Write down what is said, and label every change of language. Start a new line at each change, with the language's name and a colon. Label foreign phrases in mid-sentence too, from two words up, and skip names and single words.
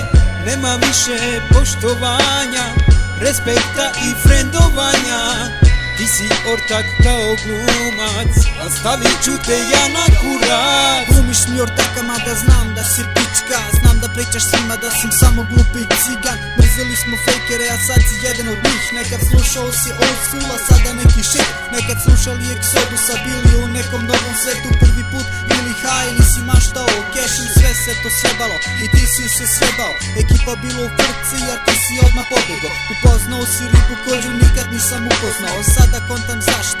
Serbian: Nema više poštovanja, respekta i frendovanja. Ti si ortak kao glumac, a stavit ću te ja na kurac. Glumiš mi ortaka mada znam da si pička. Znam da pričaš svima da sam samo glupi cigan. Mrzeli smo fejkere a sad si jedan od njih. Nekad slušao si
English: old school
Serbian: a sada neki shit. Nekad slušali Exodusa, bili u nekom novom svetu prvi put. Ili high ili si maštao cash i sve se to sjebalo i ti si se sjebao. Ekipa bilo u frci a ti si odmah pobjegao. Upoznao si ribu koju nikad nisam upoznao. Sada kontam zašto,